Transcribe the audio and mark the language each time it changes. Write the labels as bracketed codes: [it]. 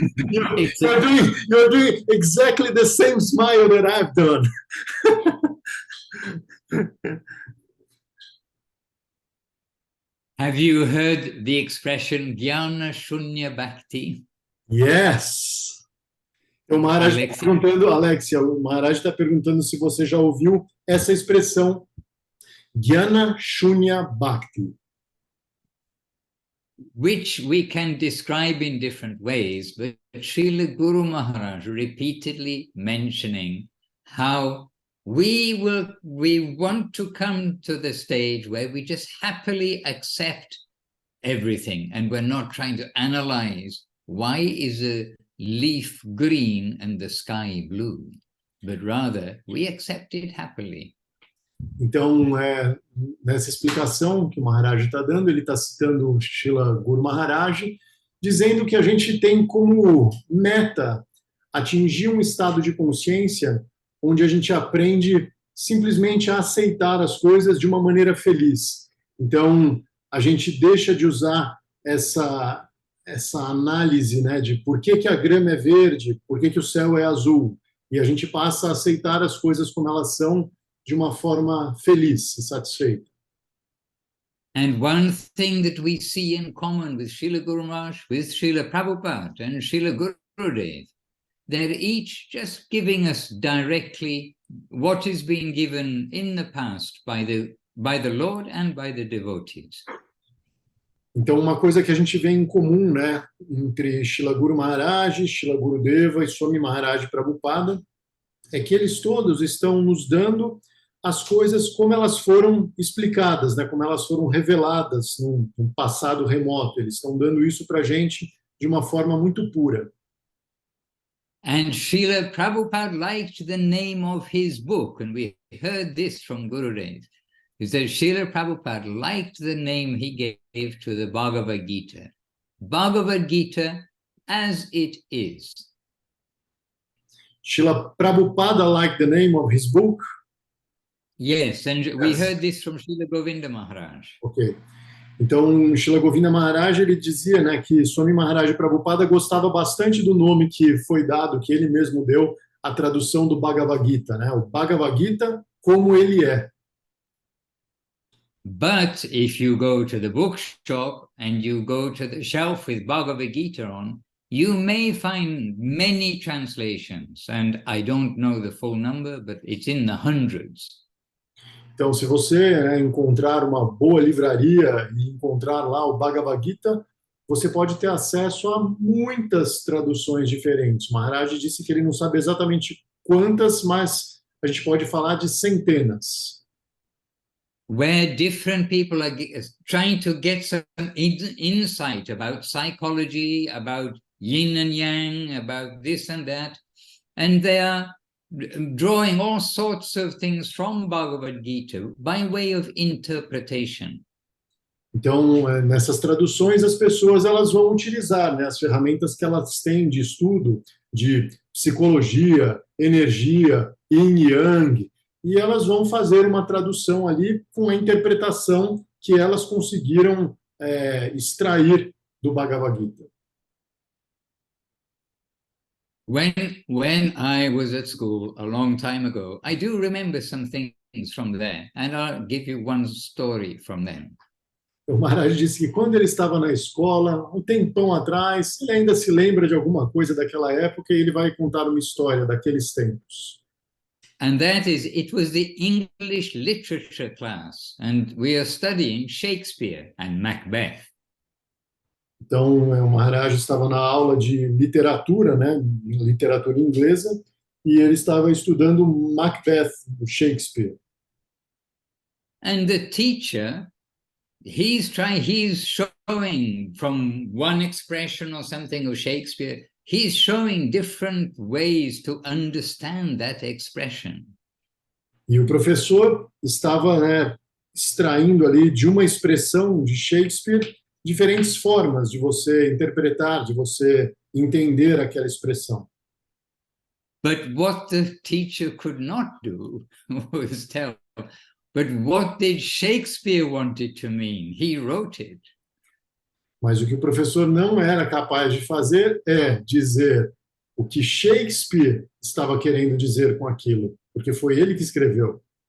[en] You're doing exactly the same smile that I've done. Have you heard the expression Jnana Shunya Bhakti? Yes. [pt] O Maharaj está perguntando, Alexia, o Maharaj está perguntando se você já ouviu essa expressão Jnana Shunya Bhakti. [en] Which we can describe in different ways, but Srila Guru Maharaj repeatedly mentioning how we want to come to the stage where we just happily accept everything, and we're not trying to analyze why is a leaf green and the sky blue, but rather we accept it happily. [pt] Então, nessa explicação que o Maharaj está dando, ele está citando o Srila Guru Maharaj, dizendo que a gente tem como meta atingir um estado de consciência onde a gente aprende simplesmente a aceitar as coisas de uma maneira feliz. Então, a gente deixa de usar essa análise, né, de por que a grama é verde, por que o céu é azul, e a gente passa a aceitar as coisas como elas são, de uma forma feliz e satisfeita. [en] And one thing that we see in common with Srila Guru Maharaj, with Srila Prabhupada and Srila Gurudev, they're each just giving us directly what is being given in the past by the Lord and by the devotees. [pt] Então, uma coisa que a gente vê em comum, né, entre Srila Guru Maharaj, Srila Gurudeva e Swami Maharaj Prabhupada, é que eles todos estão nos dando as coisas como elas foram explicadas, né, como elas foram reveladas num passado remoto. Eles estão dando isso para a gente de uma forma muito pura. [en] And Srila Prabhupada liked the name of his book, and we heard this from Gurudev. He said Srila Prabhupada liked the name he gave to the Bhagavad Gita. Bhagavad Gita as it is. Srila Prabhupada liked the name of his book? Yes, and we heard this from Srila Govinda Maharaj. Ok. [pt] Então, Srila Govinda Maharaj, ele dizia, né, que Swami Maharaj Prabhupada gostava bastante do nome que foi dado, que ele mesmo deu, a tradução do Bhagavad Gita, né? O Bhagavad Gita como ele é. [en] But if you go to the bookshop and you go to the shelf with Bhagavad Gita on, you may find many translations, and I don't know the full number, but it's in the hundreds. [pt] Então, se você encontrar uma boa livraria e encontrar lá o Bhagavad Gita, você pode ter acesso a muitas traduções diferentes. Maharaj disse que ele não sabe exatamente quantas, mas a gente pode falar de centenas. [en] Where different people are trying to get some insight about psychology, about yin and yang, about this and that, and they are drawing all sorts of things from Bhagavad Gita by way of interpretation. [pt] Então, nessas traduções, as pessoas elas vão utilizar, né, as ferramentas que elas têm de estudo, de psicologia, energia, yin e yang, e elas vão fazer uma tradução ali com a interpretação que elas conseguiram extrair do Bhagavad Gita. [en] When I was at school a long time ago, I do remember some things from there, and I'll give you one story from them. [pt] O Maharaj disse que quando ele estava na escola, um tempão atrás, ele ainda se lembra de alguma coisa daquela época e ele vai contar uma história daqueles tempos. [en] And that is, it was the English literature class, and we are studying Shakespeare and Macbeth. [pt] Então, o Maharaj estava na aula de literatura, né, literatura inglesa, e ele estava estudando Macbeth, do Shakespeare. [en] And the teacher, he's showing from one expression or something of Shakespeare, he's showing different ways to understand that expression. [pt] E o professor estava, né, extraindo ali de uma expressão de Shakespeare diferentes formas de você interpretar, de você entender aquela expressão. [en] But what the teacher could not do was tell, but what did Shakespeare want it to mean? He wrote it. [pt] Mas o que o professor não era capaz de fazer é dizer o que Shakespeare estava querendo dizer com aquilo, porque foi ele que escreveu.